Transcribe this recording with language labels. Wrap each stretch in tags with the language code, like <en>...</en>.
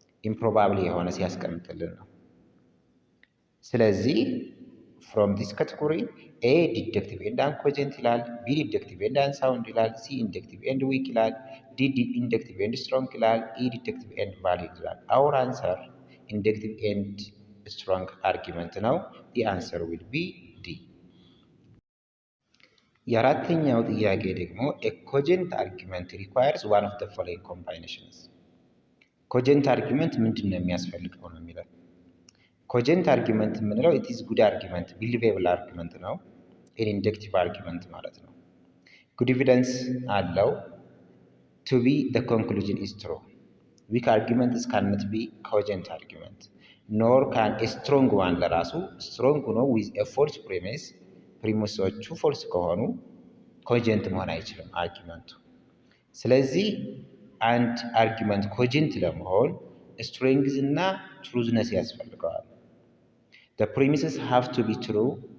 <en>improbable</en> <am>የሆነ ሲያስቀምጥልን ነው። ስለዚህ</am> <en>from this category A deductive and uncogent ይላል፣ B deductive and unsound ይላል፣ C inductive and weak ይላል፣ D inductive and strong ይላል፣ E deductive and valid ይላል። our answer inductive and strong argument ነው። the answer will be D. የአራተኛው ጥያቄ ደግሞ a cogent argument requires one of the following combinations.</en> <am>ኮጀንት አርጊመንት ምንድን ነው የሚያስፈልገው ነው የሚለው። ኮጀንት አርጊመንት የምንለው</am> <en>it is good argument believable argument</en> <am>ነው። ኢንደክቲቭ አርጊመንት ማለት ነው።</am> <en>good evidence</en> <am>አለው</am> <en>to be the conclusion is true. weak arguments cannot be cogent argument nor can a strong one</en> <am>ለራሱ</am> <en>strong</en> <am>ሆኖ</am> <en>with a false premise</en> <am>ፕሪሚሶቹ ፎልስ ከሆኑ ኮጀንት መሆን አይችልም አርጊመንቱ። ስለዚህ አንድ አርጊመንት ኮጀንት ለመሆን ስትሬንግዝ እና ትሩዝነስ ያስፈልገዋል።</am> <en>the premises have to be true</en>